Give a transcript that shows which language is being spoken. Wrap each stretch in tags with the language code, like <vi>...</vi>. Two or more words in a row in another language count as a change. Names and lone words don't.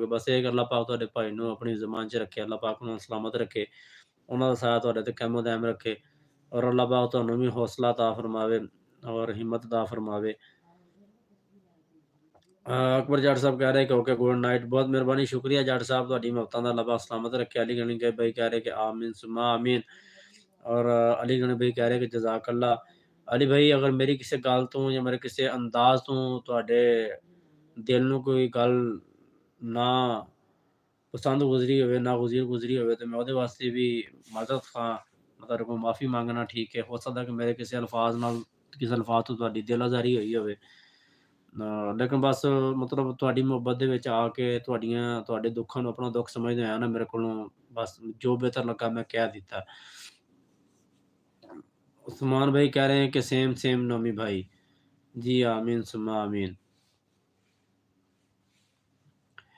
<pa>ਬਸ ਇਹ ਕਿ ਅੱਲਾਹ ਪਾਕ ਤੁਹਾਡੇ ਭਾਈ ਨੂੰ ਆਪਣੀ ਜ਼ਮਾਨ 'ਚ ਰੱਖੇ, ਅੱਲਾਹ ਪਾਕ ਉਹਨੂੰ ਸਲਾਮਤ ਰੱਖੇ, ਉਹਨਾਂ ਦਾ ਸਾਥ ਤੁਹਾਡੇ ਤੇ ਕੈਮੋ ਦੈਮ ਰੱਖੇ ਔਰ ਅੱਲਾਹ ਪਾਕ ਤੁਹਾਨੂੰ ਵੀ ਹੌਸਲਾ ਅਤਾ ਫਰਮਾਵੇ ਔਰ ਹਿੰਮਤ ਅਤਾ ਫਰਮਾਵੇ। ਅਕਬਰ ਜੱਟ ਸਾਹਿਬ ਕਹਿ ਰਹੇ ਕਿ</pa> <en>okay good night,</en> <pa>ਬਹੁਤ ਮਿਹਰਬਾਨੀ, ਸ਼ੁਕਰੀਆ ਜੱਟ ਸਾਹਿਬ, ਤੁਹਾਡੀ ਮੁਹੱਬਤਾਂ ਦਾ ਅੱਲਾਹ ਪਾਕ ਸਲਾਮਤ ਰੱਖੇ।</pa> <hi>अली गनी के भाई कह रहे कि</hi> <ar>آمين ثم آمين</ar> <hi>और अली गनी भाई कह रहे कि जज़ाकल्लाह।</hi> <pa>ਅਲੀ ਭਾਈ ਅਗਰ ਮੇਰੀ ਕਿਸੇ ਗੱਲ ਤੋਂ ਜਾਂ ਮੇਰੇ ਕਿਸੇ ਅੰਦਾਜ਼ ਤੋਂ ਤੁਹਾਡੇ ਦਿਲ ਨੂੰ ਕੋਈ ਗੱਲ ਨਾ ਪਸੰਦ ਗੁਜ਼ਰੀ ਹੋਵੇ, ਨਾਗੁਜ਼ੀਰ ਗੁਜ਼ਰੀ ਹੋਵੇ ਤੇ ਮੈਂ ਉਹਦੇ ਵਾਸਤੇ ਵੀ ਮਾਜ਼ਰਤ ਖ਼ਾਂ, ਮੈਂ ਤੁਹਾਡੇ ਕੋਲ ਮਾफ़ੀ ਮੰਗਣਾ, ਠੀਕ ਹੈ। ਹੋ ਸਕਦਾ ਕਿ ਮੇਰੇ ਕਿਸੇ ਅਲਫਾਜ਼ ਨਾਲ, ਕਿਸੇ ਅਲਫਾਜ਼ ਤੋਂ ਤੁਹਾਡੀ ਦਿਲ ਆਜ਼ਾਰੀ ਹੋਈ ਹੋਵੇ। ਲੇਕਿਨ ਬਸ ਮਤਲਬ ਤੁਹਾਡੀ ਮੁਹੱਬਤ ਦੇ ਵਿੱਚ ਆ ਕੇ ਤੁਹਾਡੇ ਦੁੱਖਾਂ ਨੂੰ ਆਪਣਾ ਦੁੱਖ ਸਮਝਦੇ ਹੋਇਆ ਨਾ ਮੇਰੇ ਕੋਲੋਂ ਬਸ ਜੋ ਬਿਹਤਰ ਲੱਗਾ ਮੈਂ ਕਹਿ ਦਿੱਤਾ।</pa> <hi>उस्मान भाई कह रहे हैं कि</hi> <en>same same</en> <hi>नोमी भाई। जी</hi> <ar>آمين ثم آمين.</ar>